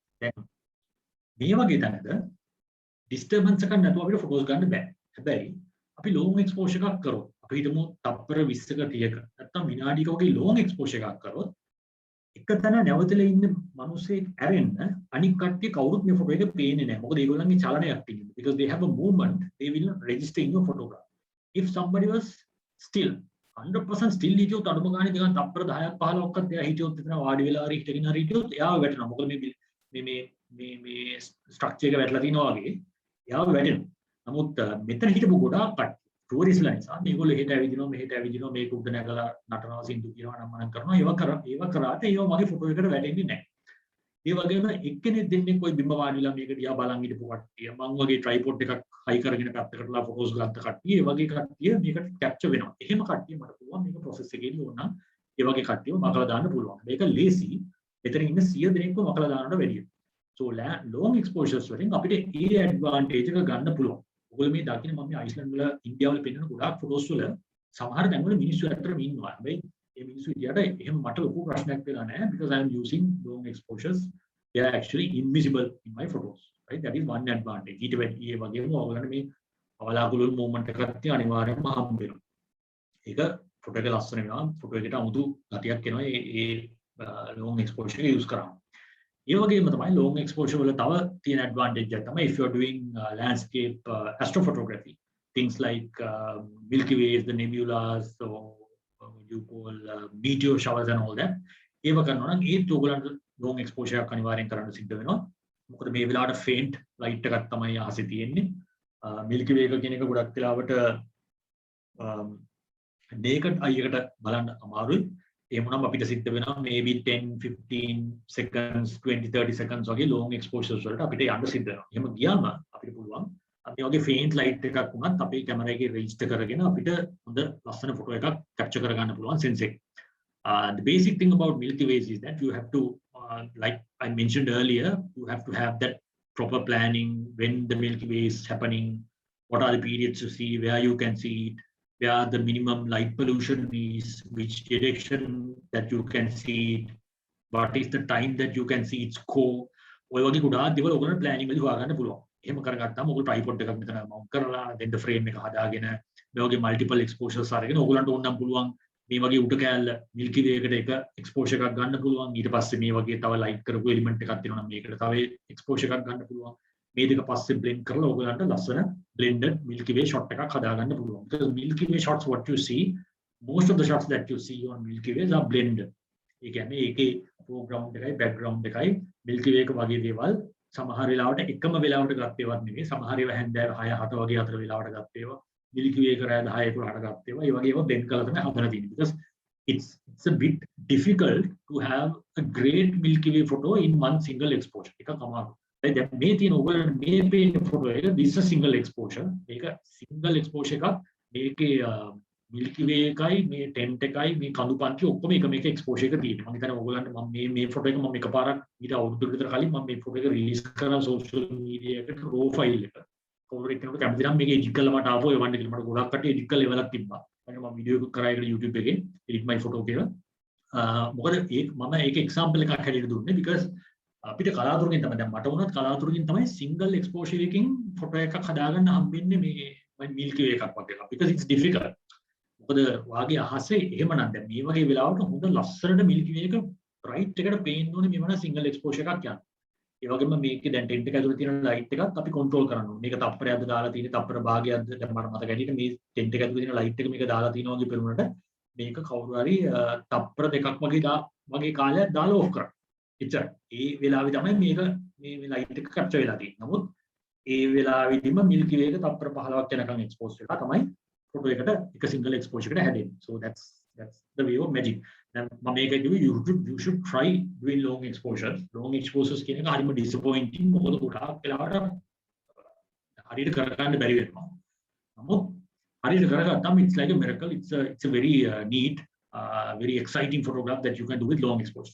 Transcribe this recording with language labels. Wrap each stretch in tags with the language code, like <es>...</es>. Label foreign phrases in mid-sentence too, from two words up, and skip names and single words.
<si>දැන් මේ වගේ තැනක disturbance එකක් නැතුව අපිට photos ගන්න බෑ. හැබැයි අපි</si> <en>long exposure</en> <si>එකක් කරොත් අපි හිතමු තප්පර 20ක 30ක නැත්නම් විනාඩියක වගේ</si> <en>long exposure</en> <si>එකක් කරොත් එක තැන නැවතලා ඉන්න මිනිස්සෙක් ඇරෙන්න අනික් කට්ටිය කවුරුත් මේ ෆොටෝ එක පේන්නේ නැහැ. මොකද ඒගොල්ලන්ගේ චලනයක් තියෙනවා.</si> <en>Because they have a movement, they will not register in your photograph. If somebody was still 100% still</en> <si>හිටියොත් අඩුම ගානේ නිකන් තප්පර 10ක් 15ක්වත් එයා හිටියොත් එතන වාඩි වෙලා හරි හිටගෙන හරි හිටියොත් එයාව වැටෙනවා. මොකද මේ ස්ට්‍රක්චර් එක වැටලා තිනවා වගේ එයාව වැටෙනවා. නමුත් මෙතන හිටපු ගොඩාක් කට්ටිය ටූරිස්ට්ලා නිසා මේගොල්ලෝ හෙට ඇවිදිනවා මෙහෙට ඇවිදිනවා මේක උඩ නැගලා නටනවා සින්දු කියනවා නම් මනම් කරනවා ඒව කරාට ඒව මගේ ෆොටෝ එකට වැටෙන්නේ නැහැ. ඒ වගේම එක්කෙනෙක් දෙන්නේ કોઈ බිම වාඩිලා මේක දිහා බලන් හිටපු කට්ටිය මං වගේ ට්‍රයිපොඩ් එකක් හයි කරගෙන පැත්තකටලා ෆොටෝස් ගත්ත කට්ටිය ඒ වගේ කට්ටිය මේකට කැප්චර් වෙනවා. එහෙම කට්ටිය මට පුළුවන් මේක ප්‍රොසෙස් එකේදී ඕන නම් ඒ වගේ කට්ටියව මකලා දාන්න පුළුවන්. මේක ලේසි. එතන ඉන්න 100 දෙනෙක්ව මකලා දාන්නට වැඩියි.</si> <en>So long exposures</en> <si>වලින් අපිට ඒ ඇඩ්වාන්ටේජ් එක ගන්න පුළුවන්. ඔයගොල්ලෝ මේ දකින්න මම මේ අයිස්ලන්ඩ් වල ඉන්දියාව වල පෙන්වන ගොඩාක් ෆොටෝස් වල සමහර තැන්වල මිනිස්සු ඇත්තටම ඉන්නවා. හැබැයි මේ මිනිස්සු ඉතියට එහෙම මට ලොකු ප්‍රශ්නයක් වෙලා නැහැ</si> <en>because I am using long exposures. They are actually invisible in my photos. Right? That is one advantage.</en> <si>ඊට වැඩි ඒ වගේම ඔයගොල්ලන්ට මේ අවලාකුළු මූවමන්ට් එකක් තිය අනිවාර්යයෙන්ම හම්බ වෙනවා. ඒක ෆොටෝ එක ලස්සන වෙනවා. ෆොටෝ එකට අමුතු ගතියක් එනවා. ඒ long exposure එක use කරාම. ඒ වගේම තමයි long exposure වල තව තියෙන advantage එක තමයි</si> <en>if you are doing landscape astrophotography, things like Milky Ways, the nebulas, so you call meteor showers and all that.</en> <si>ඒව කරනවා නම් ඒත් ඔයගොල්ලන්ට</si> <en>long exposure</en> <si>එකක් අනිවාර්යෙන් කරන්න සිද්ධ වෙනවා. මොකද මේ වෙලාවට</si> <en>faint light</en> <si>එකක් තමයි අහසේ තියෙන්නේ. Milky Way එක කියන එක ගොඩක් වෙලාවට</si> <en>naked eye</en> <si>එකට බලන්න අමාරුයි. ඒ වුණාම අපිට සිද්ධ වෙනවා</si> <en>maybe 10 15 seconds 20 30 seconds</en> <si>වගේ</si> <en>long exposures</en> <si>වලට අපිට යන්න සිද්ධ වෙනවා. එහෙම ගියාම අපිට පුළුවන් අපි වගේ</si> <en>faint light</en> <si>එකක් වුණත් අපේ කැමරා එකේ register කරගෙන අපිට හොඳ ලස්සන ෆොටෝ එකක් capture කරගන්න පුළුවන් sense එක.</si> <en>The basic thing about Milky Way is that you have to like I mentioned earlier, you have to have that proper planning when the Milky Way is happening, what are the periods to see, where you can see it, where the minimum light pollution is, which direction that you can see it, what is the time that you can see its core.</en> <si>ඔය වගේ ගොඩාක් දේවල් ඔයගොල්ලෝ planning වලදී හොයාගන්න පුළුවන්. එහෙම කරගත්තාම ඔයගොල්ලෝ tripod එකක් මෙතන mount කරලා</si> <en>then the frame</en> <si>එක හදාගෙන මේ වගේ</si> <en>multiple exposures</en> <si>අරගෙන ඔයගොල්ලන්ට ඕන නම් පුළුවන් මේ වගේ උඩ කෑල්ල Milky Way එකට එක exposure එකක් ගන්න පුළුවන්. ඊට පස්සේ මේ වගේ තව light කරපු element එකක් තියෙනවා නම් මේකට තව exposure එකක් ගන්න පුළුවන්. මේ දෙක පස්සේ blend කරලා ඔයගොල්ලන්ට ලස්සන</si> <en>blended Milky Way shot</en> <si>එකක් හදාගන්න පුළුවන්.</si> <en>Because Milky Way shots what you see, most of the shots that you see on Milky Way are blended.</en> <si>ඒ කියන්නේ ඒකේ foreground එකයි background එකයි Milky Way එක වගේ දේවල් සමහර වෙලාවට එකම වෙලාවට ගත් ඒවාත් නෙවෙයි. සමහර ඒවා හැන්දෑව 6 7 වගේ අතර වෙලාවට ගත් ඒවා. Milky Way එක රෑ 10 11ට ගත් ඒවා. ඒ වගේ ඒවා blend කරලා තමයි හදලා තියෙන්නේ.</si> <en>Because it's a bit difficult to have a great Milky Way photo in one single exposure.</en> <si>එක අමාරුයි. දැන් මේ තියෙන ඔයගොල්ලෝ මේ පේන ෆොටෝ එක</si> <en>this is a single exposure.</en> <si>මේක</si> <en>single exposure</en> <si>එකක්. මේකේ Milky Way එකයි මේ tent එකයි මේ කඳු පන්ති ඔක්කොම එක මේක exposure එක තියෙනවා. මම හිතන්නේ ඔයගොල්ලන්ට මම මේ ෆොටෝ එක මම එකපාරක් ඊට අවුරුද්දකට විතර කලින් මම මේ ෆොටෝ එක රිලීස් කරා</si> <en>social media</en> <si>එකට</si> <en>raw file</en> <si>එක. කවුරු එක්කෙනෙකුට කැමති නම් මේක edit කරලා මට ආපහු එවන්න කියලා. මට ගොඩක් කට්ටිය edit කරලා එවලක් තිබ්බා. මම වීඩියෝ එකක් කරා ඒකට YouTube එකේ</si> <en>edit my photo</en> <si>කියලා. මොකද මම ඒක example එකක් හැටියට දුන්නේ because අපිට කලාතුරකින් තමයි දැන් මට වුණත් කලාතුරකින් තමයි</si> <en>single exposure</en> <si>එකකින් ෆොටෝ එකක් හදාගන්න හම්බෙන්නේ මේ Milky Way එකක් වගේ එකක්.</si> <en>because it's difficult.</en> <si>මොකද වාගේ අහසේ එහෙමනම් දැන් මේ වගේ වෙලාවට හොඳ ලස්සනට Milky Way එක bright එකට පේන්න ඕනේ මේ වන</si> <en>single exposure</en> <si>එකක් යන. ඒ වගේම මේකේ දැන් tent එක ඇතුලේ තියෙන light එකත් අපි control කරන්න ඕනේ. මේක තප්පරයක්ද දාලා තියෙන්නේ තප්පර භාගයක්ද දැන් මට මතක ඇටියට මේ tent එක ඇතුලේ තියෙන light එක මේක දාලා තියෙනවා වගේ පෙනුනට මේක කවුරු හරි තප්පර දෙකක් වගේ කාලයක් දාලා off කරා. එච්චර. ඒ වෙලාවේ තමයි මේක මේ light එක capture වෙලා තියෙන්නේ. නමුත් ඒ වෙලාවෙදිම Milky Way එක තප්පර 15ක් යනකම් expose වෙලා තමයි photo එකට එක</si> <en>single exposure</en> <si>එකට හැදෙන්නේ.</si> <en>So that's the way of magic. Then</en> <si>මම මේක කිව්වේ</si> <en>you should try doing long exposures. Long exposures</en> <si>කියන එක හරිම disappointing. මොකද ගොඩාක් වෙලාවට හරියට කරගන්න බැරි වෙනවා. නමුත් හරියට කරගත්තාම</si> <en>it's like a miracle. It's a very neat, very exciting photograph that you can do with long exposures.</en>